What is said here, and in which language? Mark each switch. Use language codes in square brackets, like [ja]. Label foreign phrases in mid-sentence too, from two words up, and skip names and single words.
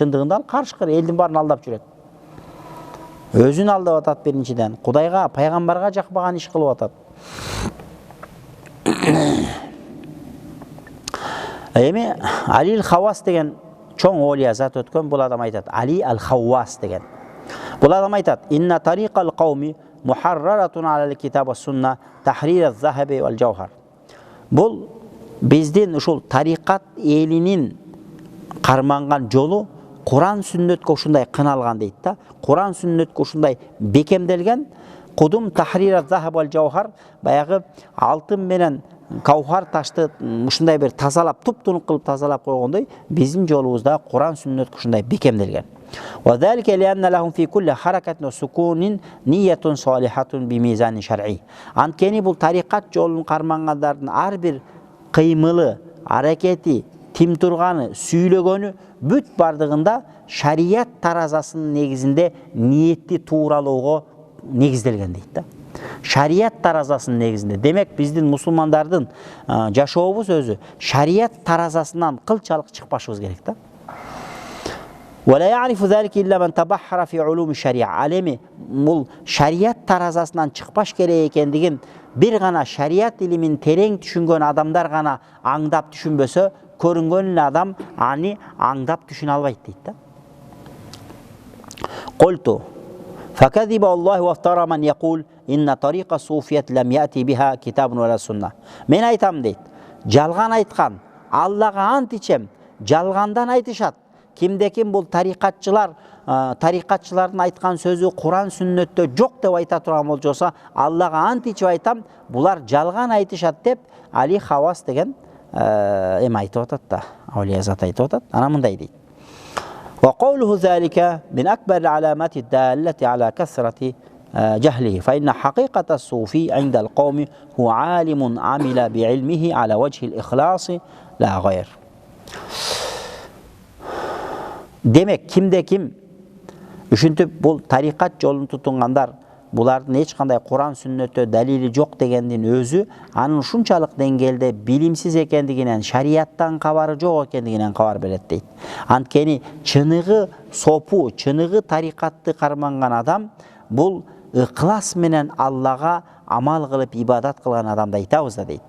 [ky] Чындыгында ал кашкыр, элдин баарын алдап жүрөт. Өзүн алдап атат биринчиден, Кудайга, пайгамбарга жакпаган иш кылып атат. Эми Али ал-Хаввас деген чоң оолия зат өткөн, бул адам айтат, Али ал-Хаввас деген. Бул адам айтат, [ar] إن طريق القوم محررة على الكتاب والسنة تحرير الذهب والجوهر. [ky] Бул биздин ушул тарикат элинин карманган жолу Куран сүннөткө ушундай кыналган дейт да. Куран сүннөткө ушундай бекемделген. [ar] كتحرير الذهب والجوهر, [ky] баягы алтын менен каухар ташты ушундай бир тазалап, туп-тунук кылып тазалап койгондой, биздин жолубузда Куран сүннөткө ушундай бекемделген. [ar] وذلك لأن لهم في كل حركة وسكون نية صالحة بميزان شرعي. [ky] Анткени бул тарикат жолун кармангандардын ар бир кыймылы, аракети, тим турганы, сүйлөгөнү бүт бардыгында шарият таразасынын негизинде ниетти тууралоого негизделген дейт да. Шарият таразасынын негизинде. Демек биздин мусулмандардын жашообуз өзү шарият таразасынан кылчалык чыкпашыбыз керек да. [ar] ولا يعرف ذلك إلا من تبحر في علوم الشريعة. [ky] Алеми бул шарият таразасынан чыкпаш керек экендигин бир гана шарият илимин терең түшүнгөн адамдар гана аңдап түшүнбөсө, көрүнгөн эле адам аны аңдап түшүнө албайт дейт да. [ar] قلت فكذب الله وافترى من يقول إن طريق الصوفية لم يأتي بها كتاب ولا سنة. [ky] Мен айтам дейт. Жалган айткан, Аллага ант ичем, жалгандан айтышат. Кимде-ким бул тарикатчылардын айткан сөзү Куран сүннөттө жок деп айта турган болжосо, Аллага ант ичип айтам, булар жалган айтышат деп Али Хавас деген айтып атат да. Аулия зат айтып атат. Ана мындай дейт. [ar] وقوله ذلك من أكبر العلامات الدالة على كثرة جهله فإن حقيقة الصوفي عند القوم هو عالم عمل بعلمه على وجه الإخلاص لا غير. [ky] Демек кимде ким үшүнтүп бул тарикат жолун тутунгандар, булардын эч кандай Куран сүннөттө далили жок дегендин өзү анын ушунчалык деңгээлде билимсиз экендигинен, шарияттан кабары жок экендигинен кабар берет дейт. Анткени чыныгы сопу, чыныгы тарикатты карманган адам бул ыклас менен Аллага амал кылып ибадат кылган адамды айтабыз да дейт.